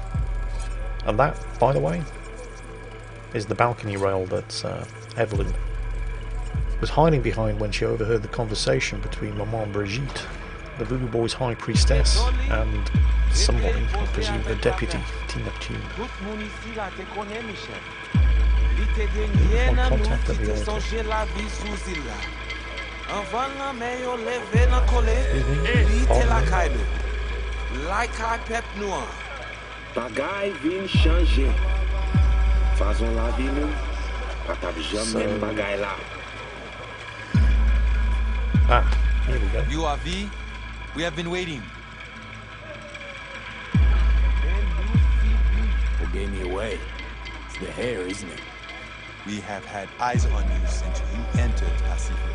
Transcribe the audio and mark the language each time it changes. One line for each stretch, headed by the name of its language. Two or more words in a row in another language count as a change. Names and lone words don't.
English: And that, by the way, is the balcony rail that Evelyn was hiding behind when she overheard the conversation between Maman Brigitte, the Voodoo Boys' high priestess, and somebody, I presume her deputy, Tina Tune. My contact at the altar.
Haitian Creole: Bagay vin changer. Fazon la vie nou, patap jam men bagay la.
English: Here we go. You are V. We have been waiting. What gave me away? It's the hair, isn't it? We have had eyes on you since you entered Pacifica.